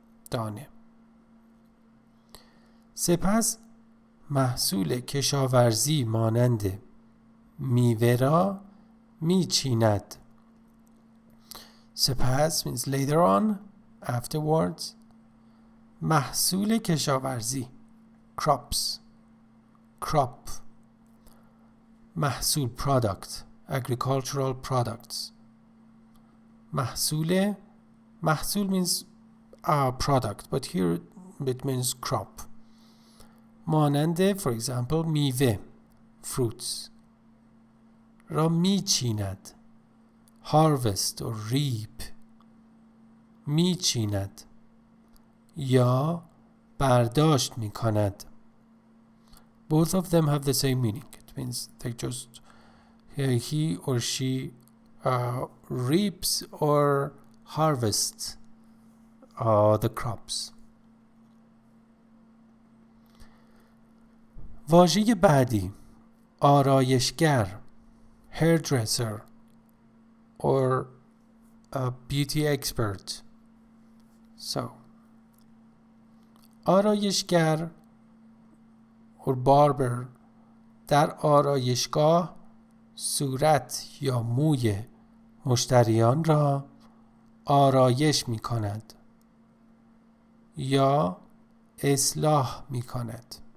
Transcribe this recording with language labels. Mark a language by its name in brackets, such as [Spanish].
[Persian] دانه. سپس محصول کشاورزی مانند میوه را می چیند. [English] سپس means later on, afterwards. [Persian] محصول کشاورزی [English] crops, crop. محصول product, agricultural products. محصول means product, but here it means crop. [Persian] مانند [English] for example [Persian] میوه fruits را می چیند. [English] harvest or reap. [Persian] می چیند یا برداشت می کند. [English] Both of them have the same meaning. It means they just he or she reaps or harvests the crops. [Persian] واژه بعدی آرایشگر [English] hairdresser or a beauty expert. [Persian] So آرایشگر [English] or barber [Persian] در آرایشگاه صورت یا موی مشتریان را آرایش می کند یا اصلاح می کند.